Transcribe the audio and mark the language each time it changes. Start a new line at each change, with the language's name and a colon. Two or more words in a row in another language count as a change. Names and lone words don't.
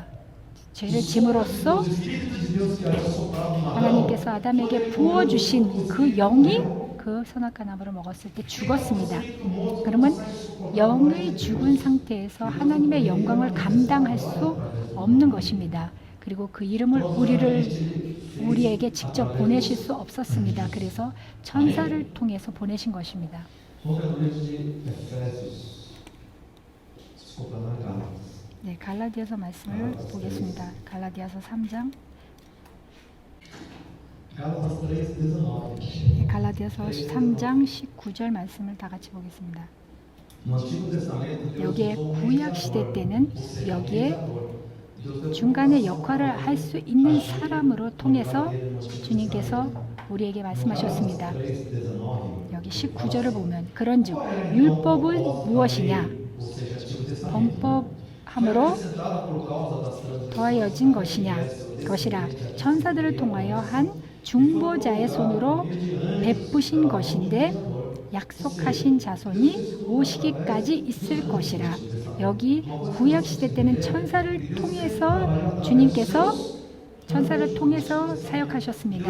Korean: 죄를 짐으로써 하나님께서 아담에게 부어주신 그 영이 그 선악과 나무를 먹었을 때 죽었습니다. 그러면 영이 죽은 상태에서 하나님의 영광을 감당할 수 없는 것입니다. 그리고 그 이름을 우리에게 직접 보내실 수 없었습니다. 그래서 천사를 통해서 보내신 것입니다.
Portuguese: Vamos ver o livro de Efésios. Desculpa, não é Gálatas.
Korean: 네, 갈라디아서 말씀을 보겠습니다. 갈라디아서 3장.
Portuguese: Gálatas 3:19.
Korean: 네, 갈라디아서 3장 19절 말씀을 다 같이 보겠습니다.
Portuguese: No Antigo Testamento, Deus
Korean: 여기에
Portuguese: usou um
Korean: 구약 시대 때는
Portuguese: mediador,
Korean: 여기에
Portuguese: Deus deu
Korean: 중간에 역할을 할 수 있는 사람으로 통해서 주님께서 우리에게 말씀하셨습니다. 3:19. 여기 19절을 보면 그런즉 율법은 무엇이냐?
Portuguese: Ou seja, Antigo Testamento.
Korean: 범법함으로
Portuguese: Acrescentada por causa das transgressões.
Korean: 더하여진 것이라 천사들을 통하여 한 중보자의 손으로 베푸신 것인데 약속하신 자손이 오시기까지 있을 것이라. 여기 구약 시대 때는 천사를 통해서 주님께서 천사를 통해서 사역하셨습니다.